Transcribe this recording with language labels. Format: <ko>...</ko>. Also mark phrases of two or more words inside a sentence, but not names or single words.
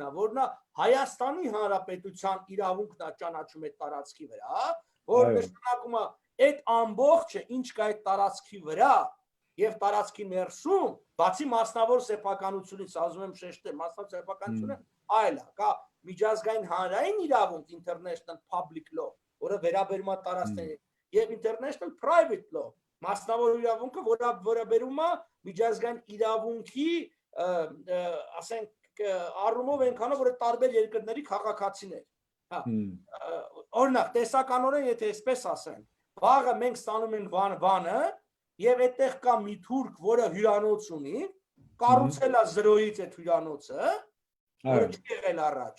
<hy>է, որ նա Հայաստանի Հանրապետության իրավունքն է ճանաչում այդ տարածքի վրա, որ նշանակում է այդ ամբողջը ինչ կա այդ տարածքի վրա եւ տարածքի ներսում, բացի մասնավոր սեփականությունից, ասում եմ շեշտել, մասնավոր սեփականությունը այլ է, կա միջազգային հանրային իրավունք,</hy> <en>international public law,</en> <hy>որը վերաբերում է տարածքներին, եւ</hy> <en>international private law,</en> <hy>մասնավոր իրավունքը, որը վերաբերում է միջազգային իրավունքի, ասենք առումով այնքանով, որ տարբեր երկրների քաղաքացիներ, հա, օրինակ տեսականորեն եթե այսպես ասեն, վաղը մենք ստանում ենք Վանը եւ այդտեղ կա մի թուրք, որը հյուրանոց ունի, կառուցել է զրոյից այդ հյուրանոցը, որը չի եղել առաջ,</hy>